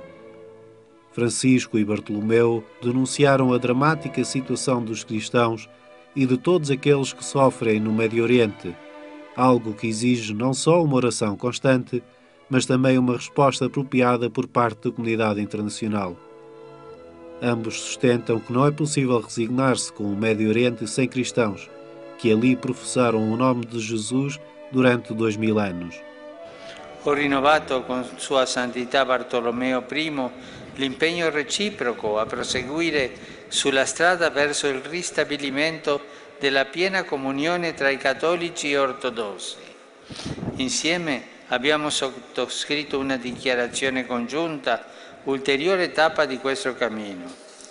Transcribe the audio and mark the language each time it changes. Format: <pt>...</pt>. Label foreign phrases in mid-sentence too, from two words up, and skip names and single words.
<pt>Francisco e Bartolomeu denunciaram a dramática situação dos cristãos e de todos aqueles que sofrem no Médio Oriente, algo que exige não só uma oração constante, mas também uma resposta apropriada por parte da comunidade internacional. Ambos sustentam que não é possível resignar-se com o Médio Oriente sem cristãos, que ali professaram o nome de Jesus durante 2000 anos.</pt> <it>Ho rinnovato con Sua Santità Bartolomeo I l'impegno reciproco a proseguire sulla strada verso il ristabilimento della piena comunione tra i cattolici e ortodossi. Insieme abbiamo sottoscritto una dichiarazione congiunta, ulteriore tappa di questo cammino.</it>